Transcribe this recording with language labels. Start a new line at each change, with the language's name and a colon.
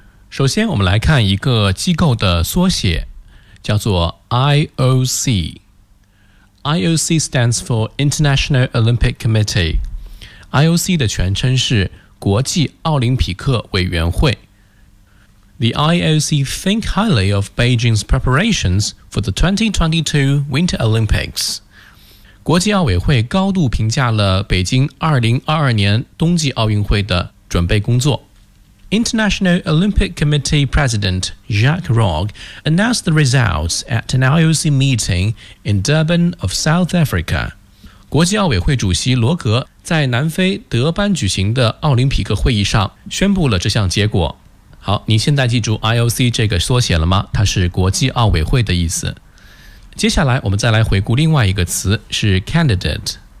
Chinese: 首先我们来看一个机构的缩写，叫做 IOC。
English: IOC stands for International Olympic Committee。
Chinese: IOC 的全称是国际奥林匹克委员会。
English: The IOC think highly of Beijing's preparations for the 2022 Winter Olympics。
Chinese: 国际奥委会高度评价了北京2022年冬季奥运会的准备工作。
English: International Olympic Committee President Jacques Rogge announced the results at an IOC meeting in Durban of South Africa.
Chinese: 国际奥委会主席罗格在南非德班举行的奥林匹克会议上宣布了这项结果。好，你现在记住 IOC 这个缩写了吗？它是国际奥委会的意思。接下来我们再来回顾另外一个词，是 candidate。